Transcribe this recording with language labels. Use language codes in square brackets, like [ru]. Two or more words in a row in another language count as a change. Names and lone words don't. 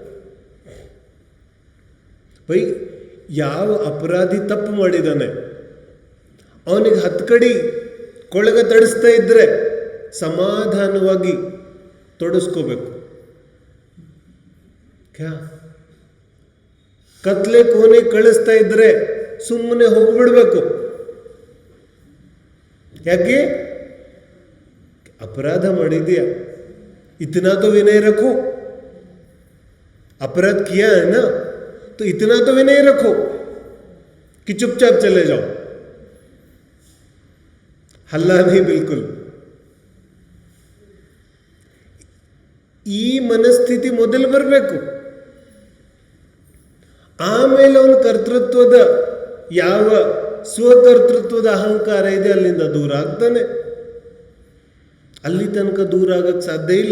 [kn] ಯಾವ ಅಪರಾಧಿ ತಪ್ಪು ಮಾಡಿದಾನೆ ಅವನಿಗೆ 10 ಕಡಿ ಕೊಳಗ ತಡಿಸ್ತಾ ಇದ್ರೆ ಸಮಾಧಾನವಾಗಿ ತೊಡಸ್ಕೋಬೇಕು. ಕತ್ಲೆ ಕೋಣೆ ಕಳಿಸ್ತಾ ಇದ್ರೆ ಸುಮ್ಮನೆ ಹೋಗ್ಬಿಡ್ಬೇಕು. ಯಾಕೆ? अपराध ಮಾಡಿದ್ಯಾ, [hi] इतना तो विनय रखो. अपराध किया है ना, तो इतना तो विनय रखो कि चुपचाप चले जाओ, हल्ला नहीं बिल्कुल. [kn] ಈ ಮನಸ್ಥಿತಿ ಮೊದಲು ಬರಬೇಕು. ಆಮೇಲೆ ಅವನ ಕರ್ತೃತ್ವದ ಯಾವ ಸ್ವಕರ್ತೃತ್ವದ ಅಹಂಕಾರ ಇದೆ ಅಲ್ಲಿಂದ ದೂರ ಆಗ್ತಾನೆ. ಅಲ್ಲಿ ತನಕ ದೂರ ಆಗಕ್ಕೆ ಸಾಧ್ಯ ಇಲ್ಲ.